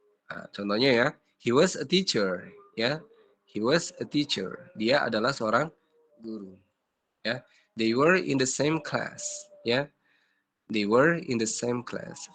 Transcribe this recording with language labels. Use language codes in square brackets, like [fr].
[id] Nah, contohnya, [en] ya, he was a teacher, ya. He was a teacher. [id] Dia adalah seorang guru, ya. [en] They were in the same class, ya. They were in the same class.